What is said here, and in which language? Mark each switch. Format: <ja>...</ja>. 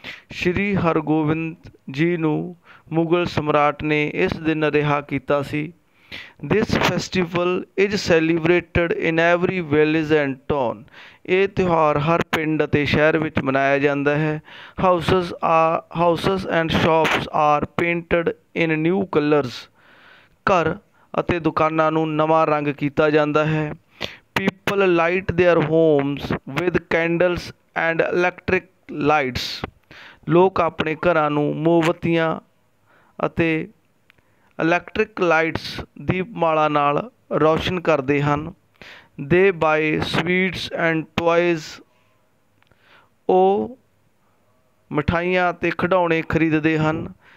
<pa>ਸ਼੍ਰੀ ਹਰਗੋਬਿੰਦ ਜੀ ਨੂੰ ਮੁਗਲ ਸਮਰਾਟ ਨੇ ਇਸ ਦਿਨ ਰਿਹਾ ਕੀਤਾ ਸੀ।</pa> <en>This festival is celebrated in every village and town.</en> <pa>ਇਹ ਤਿਉਹਾਰ ਹਰ ਪਿੰਡ ਅਤੇ ਸ਼ਹਿਰ ਵਿੱਚ ਮਨਾਇਆ ਜਾਂਦਾ ਹੈ।</pa> <en>Houses and shops are painted in new colors.</en> <pa>ਘਰ ਅਤੇ ਦੁਕਾਨਾਂ ਨੂੰ ਨਵਾਂ ਰੰਗ ਕੀਤਾ ਜਾਂਦਾ ਹੈ।</pa> <en>People light their homes with candles and electric lights.</en> <pa>ਲੋਕ ਆਪਣੇ ਘਰਾਂ ਨੂੰ ਮੋਮਬੱਤੀਆਂ ਅਤੇ ਇਲੈਕਟ੍ਰਿਕ ਲਾਈਟਸ ਦੀਪਮਾਲਾ ਨਾਲ ਰੌਸ਼ਨ ਕਰਦੇ ਹਨ।</pa> <en>They buy sweets and toys.</en> <pa>ਉਹ ਮਿਠਾਈਆਂ ਅਤੇ ਖਿਡੌਣੇ ਖਰੀਦਦੇ ਹਨ।</pa>